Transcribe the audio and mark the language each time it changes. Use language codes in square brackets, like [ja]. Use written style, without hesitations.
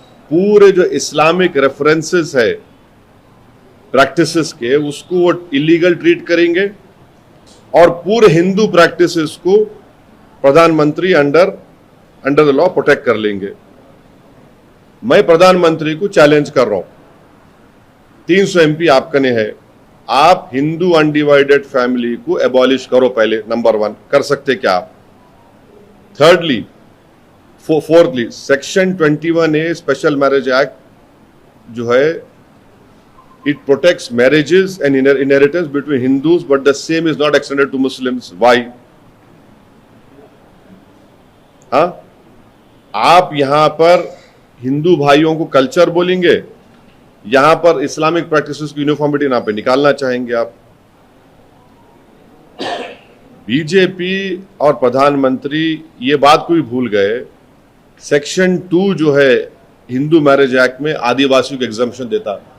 [hi] पूरे जो Islamic references है प्रैक्टिसेस के, उसको वो इलीगल ट्रीट करेंगे, और पूरे हिंदू प्रैक्टिसेस को प्रधानमंत्री अंडर द लॉ प्रोटेक्ट कर लेंगे। मैं प्रधानमंत्री को चैलेंज कर रहा हूं, 300 एमपी आपकने है, आप हिंदू अनडिवाइडेड फैमिली को एबॉलिश करो पहले, नंबर 1। कर सकते क्या आप? [en] Thirdly, fourthly, section 21A special marriage act जो है, it protects marriages and inheritance between Hindus, but the same is not extended to Muslims. Why? [hi] हाँ, आप यहां पर हिंदू भाइयों को कल्चर बोलेंगे, यहां पर इस्लामिक प्रैक्टिसेस की यूनिफॉर्मिटी नाम पे निकालना चाहेंगे आप। बीजेपी और प्रधानमंत्री ये बात को भी भूल गए, सेक्शन 2 जो है हिंदू मैरिज एक्ट में आदिवासियों को एग्जम्पशन देता।